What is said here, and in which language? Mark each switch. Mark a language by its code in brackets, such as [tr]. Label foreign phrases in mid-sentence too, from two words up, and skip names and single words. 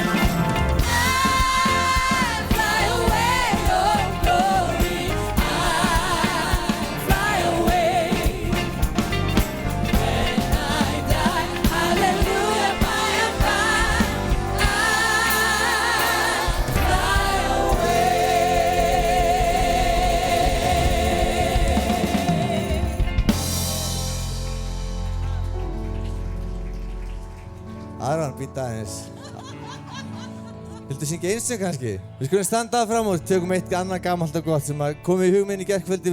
[en] I'll fly away, oh glory. I'll fly away when I die. Hallelujah, by and by, I'll fly away. [is] Aron, býta aðeins. Viltu syngja eins kannski? Við skulum standa fram og tökum eitt annað gamalt og gott sem kom í hug minn í gærkvöldi.